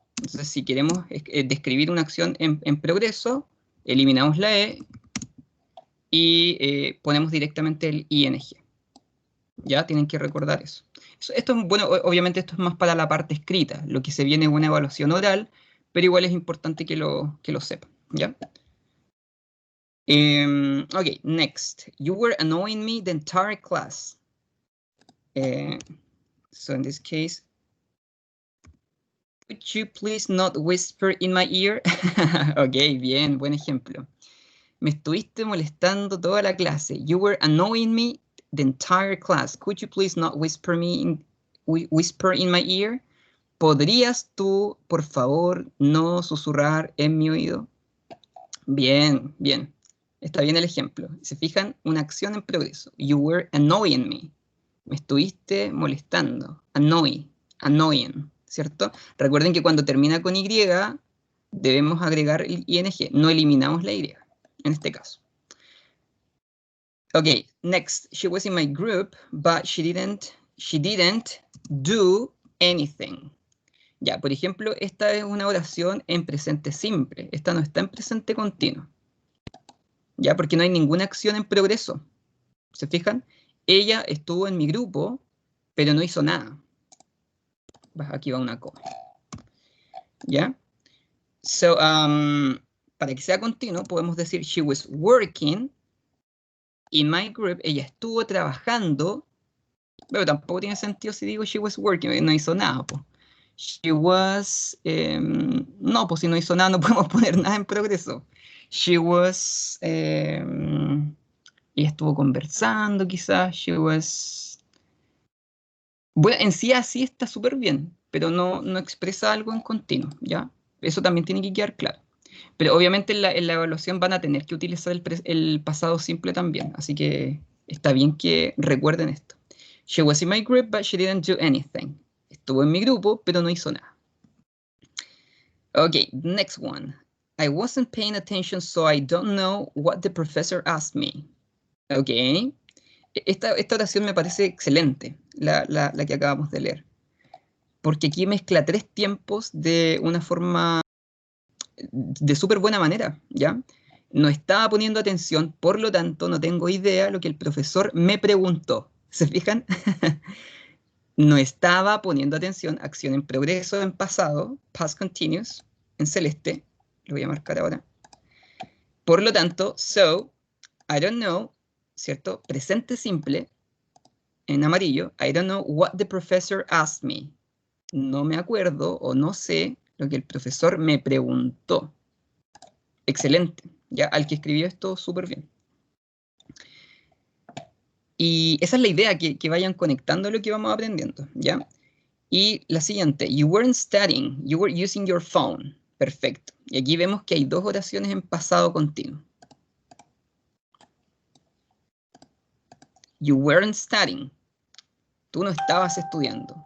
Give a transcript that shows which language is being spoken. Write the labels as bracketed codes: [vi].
[es] Entonces, si queremos describir una acción en progreso, eliminamos la E y ponemos directamente el ING. ¿Ya? Tienen que recordar eso. Esto es, bueno, obviamente esto es más para la parte escrita. Lo que se viene es una evaluación oral, pero igual es importante que lo sepan, ¿ya? [en] Okay, next. You were annoying me the entire class. So in this case, could you please not whisper in my ear? [es] Ok, bien, buen ejemplo. Me estuviste molestando toda la clase. [en] You were annoying me the entire class. Could you please not whisper in my ear? [es] ¿Podrías tú, por favor, no susurrar en mi oído? Bien, bien. Está bien el ejemplo. ¿Se fijan? Una acción en progreso. [en] You were annoying me. [es] Me estuviste molestando. Annoying, ¿cierto? Recuerden que cuando termina con Y, debemos agregar el ing. No eliminamos la Y, en este caso. [en] Okay, next. She was in my group, but she didn't do anything. [es] Ya, por ejemplo, esta es una oración en presente simple. Esta no está en presente continuo. Ya, porque no hay ninguna acción en progreso. ¿Se fijan? Ella estuvo en mi grupo, pero no hizo nada. Aquí va una coma. ¿Ya? [en] So, [es] para que sea continuo, podemos decir [en] she was working in my group. [es] Ella estuvo trabajando, pero tampoco tiene sentido si digo [en] she was working, [es] no hizo nada, po. [en] She was, [es] no, pues si no hizo nada no podemos poner nada en progreso. [en] She was, [es] ella estuvo conversando quizás, [en] she was... [es] Bueno, en sí así está súper bien, pero no expresa algo en continuo, ¿ya? Eso también tiene que quedar claro. Pero obviamente en la evaluación van a tener que utilizar el pasado simple también, así que está bien que recuerden esto. [en] She was in my group, but she didn't do anything. [es] Estuvo en mi grupo, pero no hizo nada. [en] Okay, next one. I wasn't paying attention, so I don't know what the professor asked me. Okay. [es] Esta oración me parece excelente, la que acabamos de leer. Porque aquí mezcla 3 tiempos de una forma de súper buena manera, ¿ya? No estaba poniendo atención, por lo tanto no tengo idea lo que el profesor me preguntó. ¿Se fijan? No estaba poniendo atención, acción en progreso, en pasado, past continuous, en celeste, lo voy a marcar ahora. Por lo tanto, so, [en] I don't know, [es] ¿cierto? Presente simple, en amarillo, [en] I don't know what the professor asked me. [es] No me acuerdo o no sé lo que el profesor me preguntó. Excelente, ya al que escribió esto súper bien. Y esa es la idea, que vayan conectando lo que vamos aprendiendo, ¿ya? Y la siguiente, [en] you weren't studying, you were using your phone. [es] Perfecto. Y aquí vemos que hay 2 oraciones en pasado continuo. [en] You weren't studying. [es] Tú no estabas estudiando.